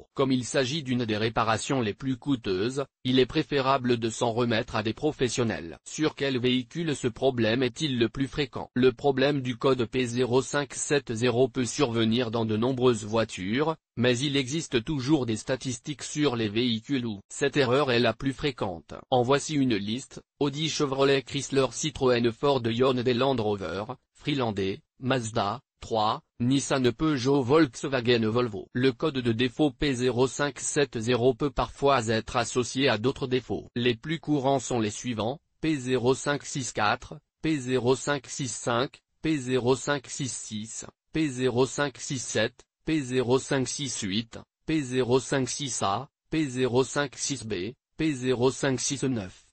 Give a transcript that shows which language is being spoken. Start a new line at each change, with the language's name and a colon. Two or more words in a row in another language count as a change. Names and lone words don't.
French: Comme il s'agit d'une des réparations les plus coûteuses, il est préférable de s'en remettre à des professionnels. Sur quel véhicule ce problème est-il le plus fréquent? Le problème du code P0570 peut survenir dans de nombreuses voitures, mais il existe toujours des statistiques sur les véhicules où cette erreur est la plus fréquente. En voici une liste: Audi, Chevrolet, Chrysler, Citroën, Ford, Hyundai, Land Rover, Freelander, Mazda 3, Nissan, Peugeot, Volkswagen, Volvo. Le code de défaut P0570 peut parfois être associé à d'autres défauts. Les plus courants sont les suivants: P0564, P0565, P0566, P0567, P0568, P0568, P0568A, P0568B, P0569.